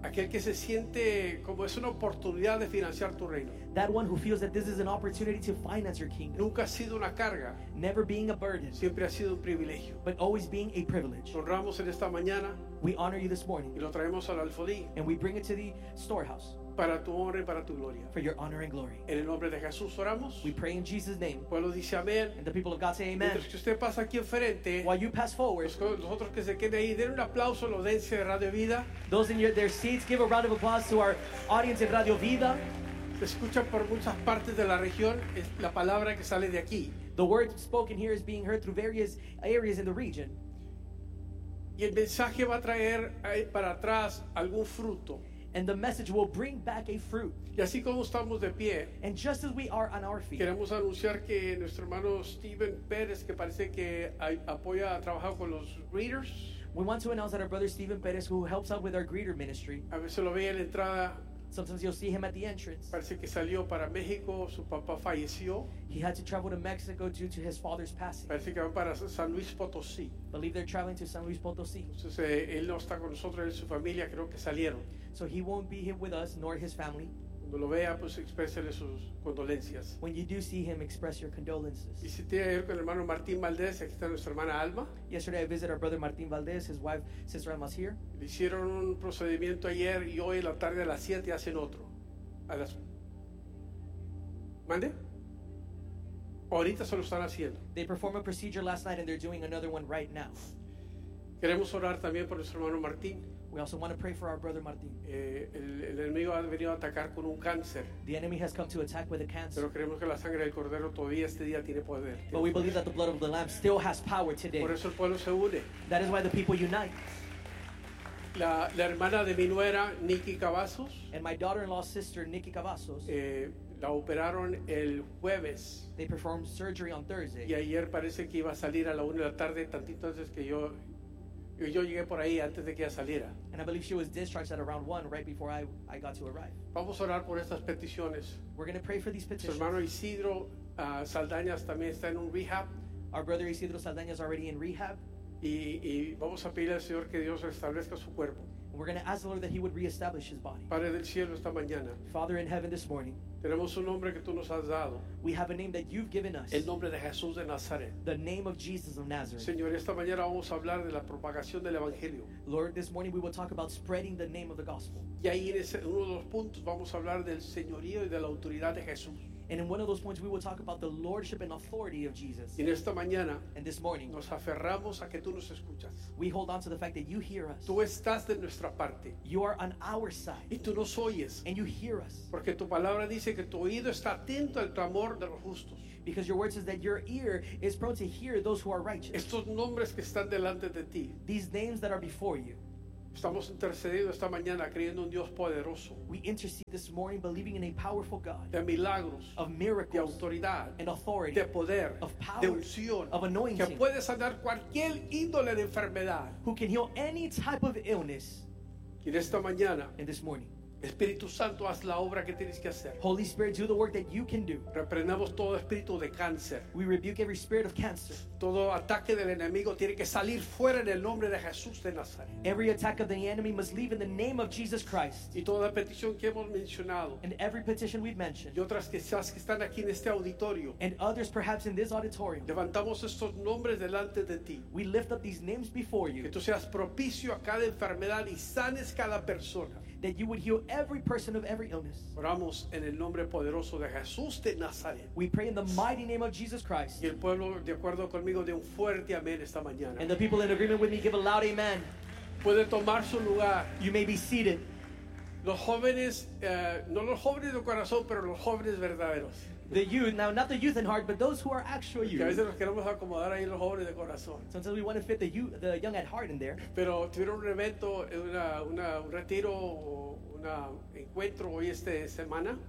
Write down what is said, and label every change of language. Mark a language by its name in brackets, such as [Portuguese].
[Spanish] Aquel que se siente como es una oportunidad de financiar tu reino. [English] That one who feels that this is an opportunity to finance your kingdom. [Spanish] Nunca ha sido una carga. [English] Never being a burden. [Spanish] Siempre ha sido un privilegio. [English] But always being a privilege. [Spanish] Honramos en esta mañana. [English] We honor you this morning. [Spanish] Y lo traemos al alfolí. [English] And we bring it to the storehouse. [Spanish] Para tu honra y para tu gloria. [English] For your honor and glory. [Spanish] En el nombre de Jesús oramos. [English] We pray in Jesus' name. [Spanish] Pueblo dice amén. [English] And the people of God say amen. [Spanish] Mientras que usted pasa aquí enfrente. [English] While you pass forward. [Spanish] Los otros que se queden ahí, den un aplauso a la audiencia de Radio Vida. [English] Those in their seats, give a round of applause to our audience in Radio Vida. [Spanish] Se escucha por muchas partes de la región, es la palabra que sale de aquí. [English] The word spoken here is being heard through various areas in the region. [Spanish] Y el mensaje va a traer para atrás algún fruto. [English] And the message will bring back a fruit. [Spanish] Y así como estamos de pie, [English] and just as we are on our feet, [Spanish] queremos anunciar que nuestro hermano Steven Pérez, que parece que apoya, ha trabajado con los greeters. [English] We want to announce that our brother Steven Pérez, who helps out with our greeter ministry, [Spanish] a veces lo ve en la entrada. [English] Sometimes you'll see him at the entrance. [Spanish] Parece que salió para México, su papá falleció. [English] He had to travel to Mexico due to his father's passing. [Spanish] Parece que va para San Luis Potosí. [English] Believe they're traveling to San Luis Potosí. [Spanish] Entonces, él no está con nosotros, él y su familia creo que salieron. [English] So he won't be here with us nor his family. [Spanish] Cuando lo vea, pues exprésele sus condolencias. [English] When you do see him, express your condolences. [Spanish] Visité ayer con el hermano Martín Valdés, aquí está nuestra hermana Alma. [English] Yesterday I visited our brother Martín Valdés, his wife, sister Alma's here. [Spanish] Le hicieron un procedimiento ayer y hoy en la tarde a las 7 hacen otro. ¿Mande? Ahorita se lo están haciendo. [English] They performed a procedure last night and they're doing another one right now. [Spanish] Queremos orar también por nuestro hermano Martín. [English] We also want to pray for our brother Martín. [Spanish] El enemigo ha venido a atacar con un cáncer. [English] The enemy has come to attack with a cancer. [Spanish] Pero creemos que la sangre del cordero todavía este día tiene poder. [English] But we believe that the blood of the lamb still has power today. [Spanish] Por eso el pueblo se une. [English] That is why the people unite. [Spanish] La hermana de mi nuera, Nikki Cavazos. [English] And my daughter-in-law's sister, Nikki Cavazos. [Spanish] La operaron el jueves. [English] They performed surgery on Thursday. [Spanish] Y ayer parece que iba a salir a la 1 de la tarde, tantito antes que yo llegué por ahí antes de que ella saliera. [English] And I believe she was discharged at around 1 right before I got to arrive. [Spanish] Vamos a orar por estas peticiones. [English] We're going to pray for these petitions. [Spanish] Su hermano Isidro Saldañas también está en un rehab. [English] Our brother Isidro Saldañas already in rehab. [Spanish] Y vamos a pedirle al Señor que Dios restablezca su cuerpo. [English] And we're going to ask the Lord that he would reestablish his body. [Spanish] Padre del cielo, esta mañana. [English] Father in heaven, this morning. [Spanish] Tenemos un nombre que tú nos has dado. [English] We have a name that you've given us. [Spanish] El nombre de Jesús de Nazaret. [English] The name of Jesus of Nazareth. [Spanish] Señor, esta mañana vamos a hablar de la propagación del evangelio. [English] Lord, this morning we will talk about spreading the name of the gospel. [Spanish] Y ahí en uno de los puntos vamos a hablar del señorío y de la autoridad de Jesús. [English] And in one of those points we will talk about the lordship and authority of Jesus. [Spanish] Y en esta mañana, [English] and this morning, [Spanish] nos aferramos a que tú nos escuchas. [English] We hold on to the fact that you hear us. [Spanish] Tú estás de nuestra parte. [English] You are on our side. [Spanish] Y tú nos oyes. [English] And you hear us. [Spanish] Porque tu palabra dice que tu oído está atento al clamor de los justos. [English] Because your word says that your ear is prone to hear those who are righteous. [Spanish] Estos nombres que están delante de ti. [English] These names that are before you. [Spanish] Estamos intercediendo esta mañana creyendo un Dios poderoso. [English] We intercede this morning believing in a powerful God. [Spanish] De milagros. [English] Of miracles. [Spanish] De autoridad. [English] And authority. [Spanish] De poder. [English] Of power. [Spanish] De unción. [English] Of anointing. [Spanish] Que puede sanar cualquier índole de enfermedad. [English] Who can heal any type of illness. [Spanish] Y en esta mañana. [English] And this morning. [Spanish] Espíritu Santo, haz la obra que tienes que hacer. [English] Holy Spirit, do the work that you can do. [Spanish] Reprendamos todo espíritu de cáncer. [English] We rebuke every spirit of cancer. [Spanish] Todo ataque del enemigo tiene que salir fuera en el nombre de Jesús de Nazaret. [English] Every attack of the enemy must leave in the name of Jesus Christ. [Spanish] Y toda petición que hemos mencionado. [English] And every petition we've mentioned. [Spanish] Y otras quizás que están aquí en este auditorio. [English] And others perhaps in this auditorium. [Spanish] Levantamos estos nombres delante de ti. [English] We lift up these names before you. [Spanish] Que tú seas propicio a cada enfermedad y sanes cada persona. [English] That you would heal every person of every illness. [Spanish] Oramos en el nombre poderoso de Jesús de Nazaret. [English] We pray in the mighty name of Jesus Christ. [Spanish] Y el pueblo de acuerdo conmigo de un fuerte amén esta mañana. [English] And the people in agreement with me give a loud amen. [Spanish] Puede tomar su lugar. [English] You may be seated. [Spanish] Los jóvenes, no los jóvenes de corazón, pero los jóvenes verdaderos. [English] The youth, now not the youth in heart, but those who are actual youth. [Spanish] Que a veces nos queremos acomodar ahí los jóvenes de corazón. [English] Sometimes we want to fit the young at heart in there. [Spanish] Pero tuvieron un evento, un retiro o un encuentro hoy esta semana.